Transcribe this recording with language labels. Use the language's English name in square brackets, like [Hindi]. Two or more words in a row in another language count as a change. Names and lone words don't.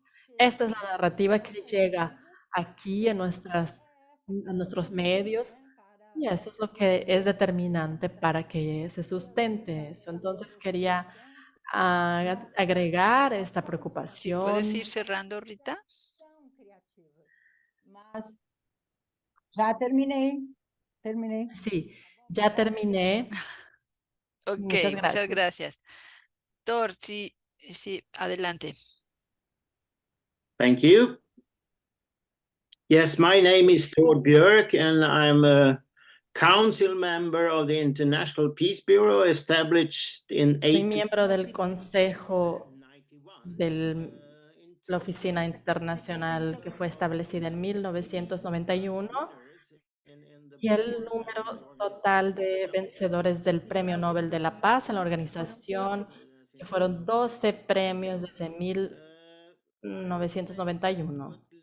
[Spanish] Esta es la narrativa que llega aquí en nuestros medios y eso es lo que es determinante para que se sustente eso. Entonces quería agregar esta Si puedes preocupación. ir cerrando, Rita. [Portuguese] Mas já terminei. Terminei. [Spanish] Sí, ya terminé. Ok, Muchas muchas gracias. gracias. Thor, sí, adelante. [English] Thank you. Yes, my name is Thor Björk, and I'm a council member of the International Peace Bureau, established in [Spanish] Soy miembro del Consejo de la Oficina Internacional que fue establecida en 1991 y el número total de vencedores del Premio Nobel de la Paz en la organización, que fueron 12 premios desde 1991.